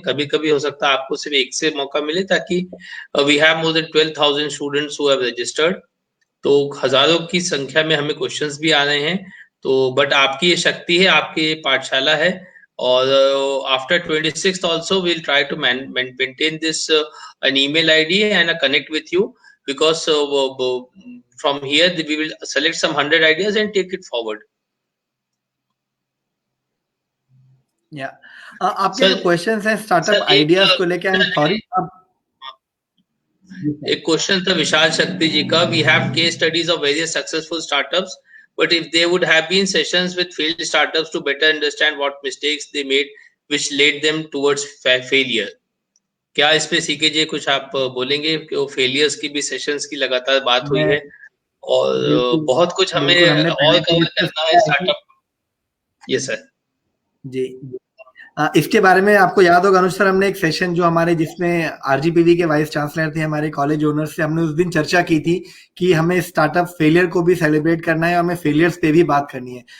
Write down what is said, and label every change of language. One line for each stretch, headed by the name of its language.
Hindi: कभी कभी हो सकता है आपको सिर्फ एक से मौका मिले, ताकि
English: we have more than 12,000 students who have registered,
Hindi: तो हजारों की संख्या में हमें क्वेश्चंस भी आ रहे हैं. तो बट आपकी ये शक्ति है, आपकी ये पाठशाला है,
English: और after 26th also we'll try to maintain this an email ID and a connect with you, because from here we will select some 100 ideas and take it forward. Yeah.
Hindi: आपके जो क्वेश्चंस हैं स्टार्टअप आइडियाज को लेके,
English: I am sorry,
Hindi: एक question था विशाल शक्ति जी का.
English: We have case studies of various successful startups, but if there would have been sessions with failed startups to better understand what mistakes they made which led them towards failure.
Hindi: क्या इस पे C K जी कुछ आप बोलेंगे कि वो failures की भी सेशंस की लगातार बात हुई है, और बहुत कुछ हमें और कवर करना है स्टार्टअप.
English: Yes sir.
Hindi: जी। इसके बारे में आपको याद होगा अनुज सर, हमने एक सेशन जो हमारे जिसमें आरजीपीवी के वाइस चांसलर थे हमारे कॉलेज ओनर से, हमने उस दिन चर्चा की थी कि हमें स्टार्टअप फेलियर को भी सेलिब्रेट करना है और हमें फेलियर्स पे भी बात करनी है।